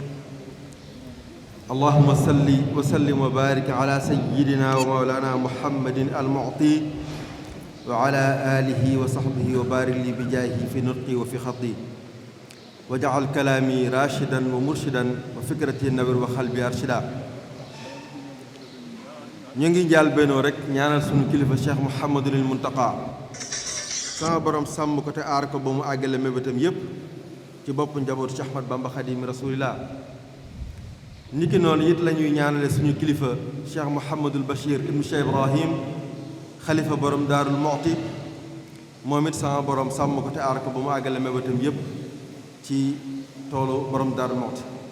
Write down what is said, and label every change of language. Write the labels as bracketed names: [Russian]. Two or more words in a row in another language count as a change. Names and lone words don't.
[Arabic] اللهم صل وسلم وبارك على سيدنا ومولانا محمد المعطي وعلى آله وصحبه وبارك لي بجاهه في نطقي وفي خطي وجعل كلامي راشدا ومرشدا وفكرتي نور وقلبي أرشدا [Wolof] ñu ngi njaal bennoo rek ñaanal sunu kilifa Cheikh Mouhamadul Muntaqa sama borom sàmm ko te aar ko ba mu àggale mébétam yépp ci bopp njabootu Cheikh Ahmad Bamba Xaadimu Rasuulillah niki noonu it la ñuy ñaanale suñu kilifa Cheikh Mouhamadul Bachir ibnu Cheikh Ibrahim xalifa borom Daarul Muxti moom it sama borom sàmm ko te aar ko ba mu àggale mébétam yépp ci toolu borom Daarul Muxti